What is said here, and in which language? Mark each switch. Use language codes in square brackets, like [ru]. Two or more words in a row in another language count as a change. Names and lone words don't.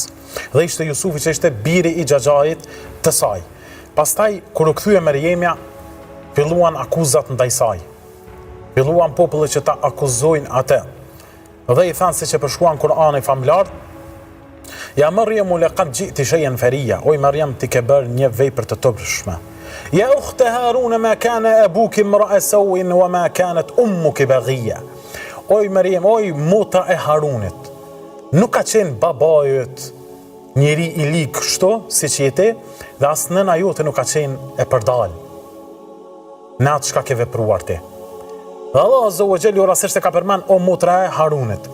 [sq] Dhe ishte Jusufi, që ishte biri i xhaxhait të saj. Pastaj kur u kthye Meriemja, filluan akuzat ndaj saj. Filluan popullet që ta akuzojnë atë. Dhe i thanë, siç e përshkruan Kur'ani famlar, [ar] يا مريم لقد جئت شيئا فريا, [sq] o Mariam, ti ke bërë një vepër të tërshme. [ar] يا أخت هارون ما كان أبوك امرأ سوء وما كانت أمك بغيا. [sq] O Mariam, o motra e Harunit, nuk ka qenë babajët njeri i lig kështu, si që jeti, dhe asë nëna jote nuk ka qenë e përdal në atë çka ke vepruar ti. Dhe Allah [ar] عز وجل [sq] rastisht e ka përmend o motra e Harunit.